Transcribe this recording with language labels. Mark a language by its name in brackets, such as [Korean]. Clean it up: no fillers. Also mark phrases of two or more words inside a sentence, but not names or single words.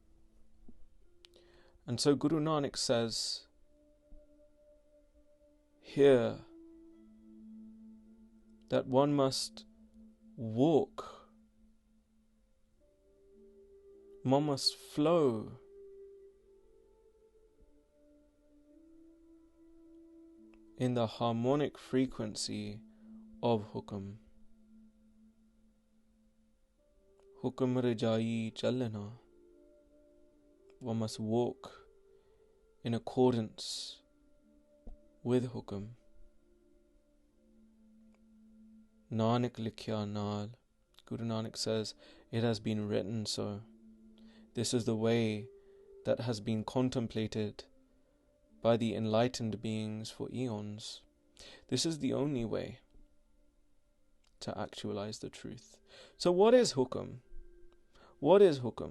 [English] And so Guru Nanak says here that one must walk, one must flow in the harmonic frequency of hukum. [Punjabi] ਹੁਕਮਿ ਰਜਾਈ ਚਲਣਾ. [English] One must walk in accordance with hukum. [Punjabi] ਨਾਨਕ ਲਿਖਿਆ ਨਾਲਿ. [English] Guru Nanak says, it has been written so. This is the way that has been contemplated by the enlightened beings for eons. This is the only way to actualize the truth. So what is hukum? What is hukum?